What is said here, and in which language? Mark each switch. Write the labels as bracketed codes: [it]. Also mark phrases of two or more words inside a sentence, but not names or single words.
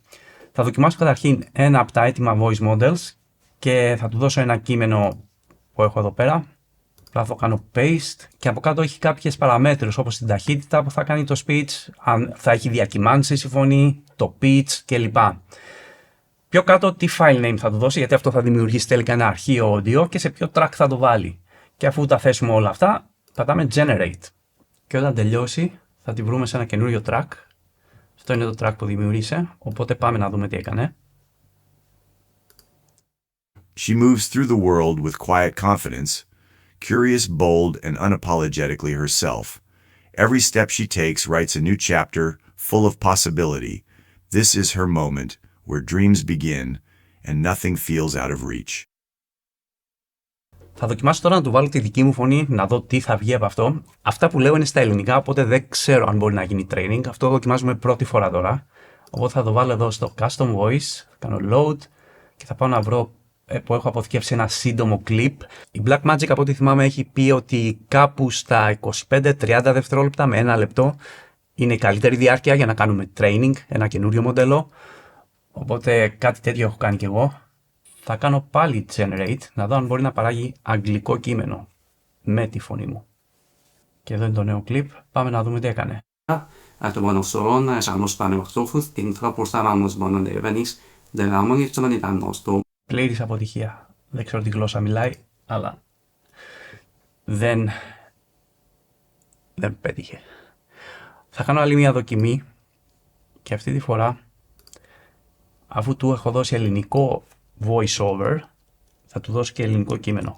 [el] Θα δοκιμάσω καταρχήν ένα από τα έτοιμα [en] voice models [el] και θα του δώσω ένα κείμενο που έχω εδώ πέρα. Θα το κάνω paste και από κάτω έχει κάποιες παραμέτρους όπως την ταχύτητα που θα κάνει το speech, αν θα έχει διακυμάνσεις η φωνή, το pitch κλπ. Πιο κάτω τι [en] file name [el] θα του δώσει, γιατί αυτό θα δημιουργήσει τελικά ένα αρχείο audio και σε ποιο track θα το βάλει. Και αφού τα θέσουμε όλα αυτά, πατάμε generate. Και όταν τελειώσει θα τη βρούμε σε ένα καινούριο track. Αυτό είναι το track που δημιούργησε, οπότε πάμε να δούμε τι έκανε. [en] She moves through the world with quiet confidence, curious, bold, and unapologetically herself. Every step she takes writes a new chapter full of possibility. This is her moment, where dreams begin, and nothing feels out of reach. [el] Θα δοκιμάσω τώρα να του βάλω τη δική μου φωνή, να δω τι θα βγει από αυτό. Αυτά που λέω είναι στα ελληνικά, οπότε δεν ξέρω αν μπορεί να γίνει training. Αυτό δοκιμάζουμε πρώτη φορά τώρα. Οπότε θα το βάλω εδώ στο [en] Custom Voice, [el] θα κάνω Load και θα πάω να βρω που έχω αποθηκεύσει ένα σύντομο clip. Η Blackmagic, από ό,τι θυμάμαι, έχει πει ότι κάπου στα 25-30 δευτερόλεπτα με 1 λεπτό είναι η καλύτερη διάρκεια για να κάνουμε training, ένα καινούριο μοντέλο. Οπότε κάτι τέτοιο έχω κάνει κι εγώ. Θα κάνω πάλι generate, να δω αν μπορεί να παράγει αγγλικό κείμενο με τη φωνή μου. Και εδώ είναι το νέο clip. Πάμε να δούμε τι έκανε. Att monoson är sammanspanningsoffus din proporcionalmos mononevenis δεγάμων στον ανιτανόστο. Πλήρης αποτυχία. Δεν ξέρω τι γλώσσα μιλάει, αλλά δεν πέτυχε. Θα κάνω άλλη μια δοκιμή και αυτή τη φορά, αφού του έχω δώσει ελληνικό [en] voice over, [el] θα του δώσω και ελληνικό κείμενο.